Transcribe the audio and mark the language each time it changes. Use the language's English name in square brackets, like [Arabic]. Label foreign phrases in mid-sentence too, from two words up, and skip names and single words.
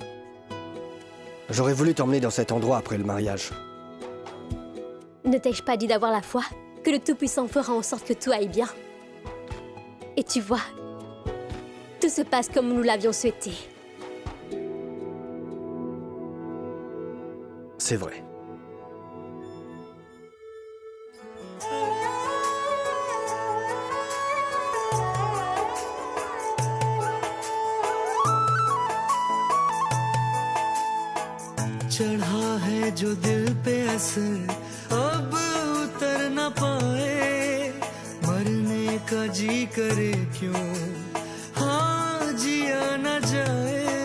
[French] J'aurais voulu t'emmener dans cet endroit après le mariage. Ne t'ai-je pas dit d'avoir la foi? Que le Tout-Puissant fera en sorte que tout aille bien. Et tu vois, tout se passe comme nous l'avions souhaité. C'est vrai. [Hindi] चढ़ा है जो दिल पे असर अब उतर न पाए मरने का जी करे क्यों हाँ जिया न जाए